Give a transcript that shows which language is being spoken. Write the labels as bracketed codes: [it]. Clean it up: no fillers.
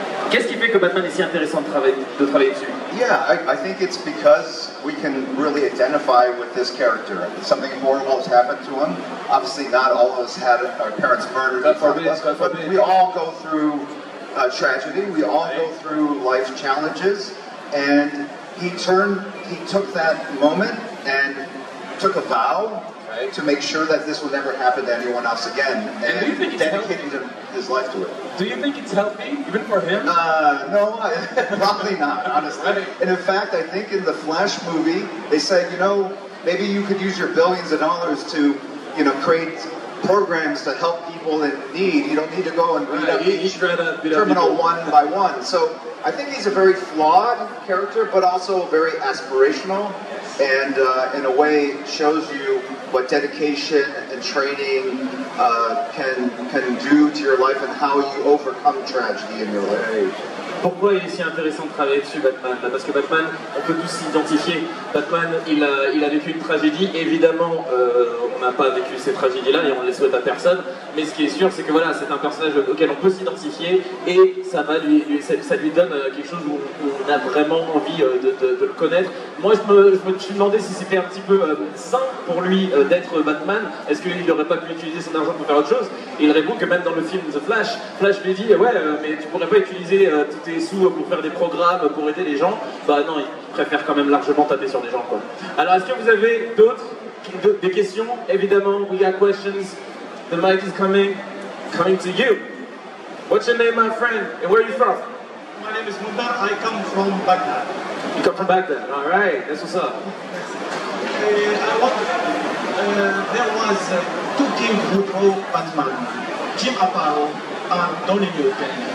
[fr] Qu'est-ce qui fait que Batman est si intéressant de travailler dessus? [en] Yeah, I think it's because we can really identify with this character. Something horrible has happened to him. Obviously, not all of us had our parents murdered in front of us, but we all go through tragedy. We all go through life challenges, and he took that moment and took a vow to make sure that this would never happen to anyone else again, and dedicated his life to it. Do you think it's healthy, even for him? No, probably not, honestly. And in fact, I think in the Flash movie, they said, you know, maybe you could use your billions of dollars to, you know, create programs to help people in need. You don't need to go and beat up each criminal one by one. So I think he's a very flawed character, but also very aspirational, and in a way shows you what dedication and training can do to your life and how you overcome tragedy in your life. [fr] Pourquoi il est si intéressant de travailler dessus, Batman? Parce que Batman, on peut tous s'identifier. Batman, il a vécu une tragédie. Évidemment, on n'a pas vécu ces tragédies-là et on ne les souhaite à personne. Mais ce qui est sûr, c'est que voilà, c'est un personnage auquel on peut s'identifier et ça lui donne quelque chose où on a vraiment envie de le connaître. Moi, je me suis demandé si c'était un petit peu sain pour lui d'être Batman. Est-ce qu'il n'aurait pas pu utiliser son argent pour faire autre chose? Et il répond que même dans le film The Flash, Flash lui dit ouais, mais tu pourrais pas utiliser tous tes sous pour faire des programmes, pour aider les gens. Bah non, il préfère quand même largement taper sur les gens, quoi. Alors, est-ce que vous avez des questions? [en] Évidemment, we got questions. The mic is coming to you. What's your name, my friend, and where are you from? My name is Mundar. I come from Baghdad. You come from Baghdad. All right, that's what's up. There was two kings who wrote Batman, Jim Aparo and Donny Newton.